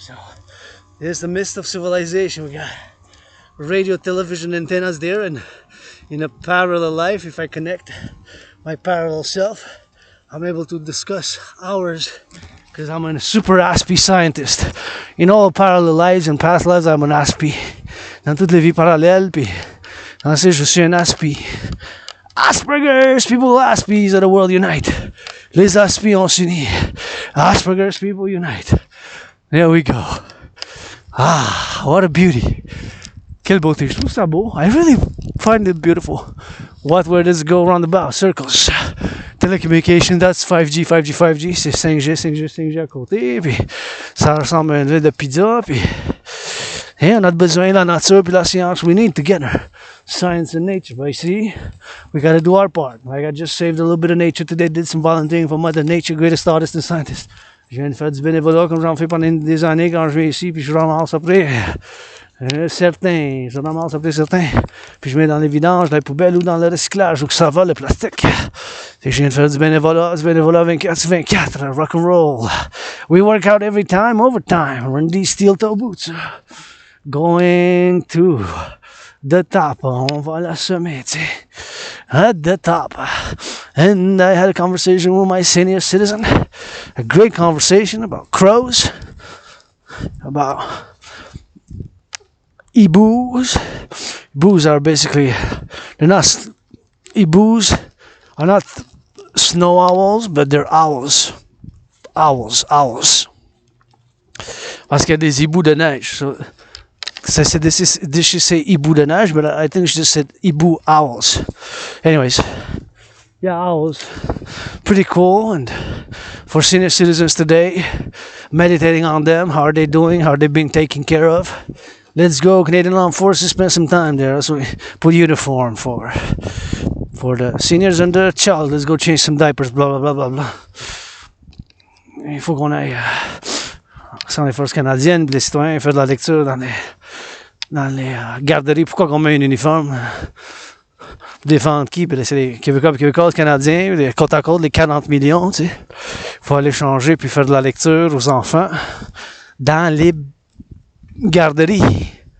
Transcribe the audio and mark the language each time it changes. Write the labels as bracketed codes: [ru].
[en] So there's the midst of civilization. We got radio, television antennas there, and in a parallel life, if I connect my parallel self, I'm able to discuss hours because I'm a super ASPI scientist. In all parallel lives and past lives, I'm an ASPI. [fr] Dans toutes les vies parallèles, puis dans ces, je suis un ASPI. [en] Asperger's people, ASPIs of the world unite. [fr] Les ASPIs ont s'uni. [en] Asperger's people unite. There we go. Ah, what a beauty. [fr] Quelle beauté. Je trouve ça beau. [en] I really find it beautiful. Where does it go round about? Circles. [fr] télécommunication, [en] that's 5G, [fr] 5G, 5G, c'est 5G, 5G, 5G à côté, puis ça ressemble à une ville de pizza, puis hey, on a besoin de la nature puis la science, [en] we need together. Science and nature, but you see, we gotta do our part. Like I just saved a little bit of nature today, did some volunteering for Mother Nature, greatest artist and scientist. [fr] Je viens de faire du bénévolat comme j'en fais pendant des années quand je viens ici, puis je ramasse après certains, je ramasse après certains, puis je mets dans les vidanges, dans les poubelles ou dans le recyclage, où que ça va le plastique. Et je viens de faire du bénévolat 24/24, Rock&Roll. [en] We work out every time, overtime, we're in these steel toe boots. Going to the top, [fr] on va la sommet, tu sais, [en] at the top. And I had a conversation with my senior citizen, a great conversation about crows, about ibus. Ibus are basically, they're not, ibus are not snow owls, but they're owls. Owls. [fr] Parce qu'il y a des hiboux de neige. [en] So, did she say ibu de neige? But I think she just said ibu owls. Anyways, yeah, owls. Pretty cool. And for senior citizens today, meditating on them. How are they doing? How are they being taken care of? Let's go, Canadian Armed Forces, spend some time there. That's what we put uniform for the seniors and the child. Let's go change some diapers, blah, blah, blah, blah, blah. [fr] Il faut qu'on aille sans les forces canadiennes, les citoyens, faire de la lecture dans les garderies. Pourquoi qu'on met un uniforme? Défendre qui? Puis c'est les Québécois canadiens, les côte à côte, les 40 millions, tu sais. Il faut aller changer puis faire de la lecture aux enfants dans les garderies.